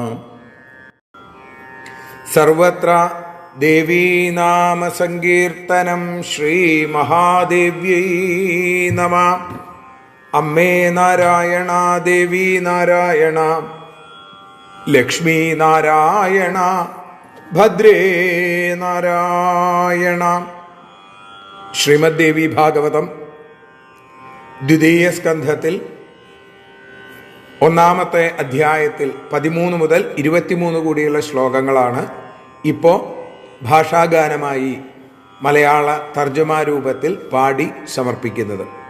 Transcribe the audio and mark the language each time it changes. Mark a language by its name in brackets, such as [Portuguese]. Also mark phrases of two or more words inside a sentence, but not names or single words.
[Sanskrit] सर्वत्र देवी नाम संकीर्तनं। श्री महादेव्यै नमः। अम्मे नारायण, देवी नारायण, लक्ष्मी नारायण, भद्रे नारायण। [Malayalam] ശ്രീമദ്ദേവി ഭാഗവതം ദ്വിതീയ സ്കന്ധത്തിൽ ഒന്നാമത്തെ അധ്യായത്തിൽ 13 മുതൽ 23 കൂടിയുള്ള ശ്ലോകങ്ങളാണ് ഇപ്പോൾ ഭാഷാഗാനമായി മലയാള തർജ്ജമാരൂപത്തിൽ പാടി സമർപ്പിക്കുന്നത്.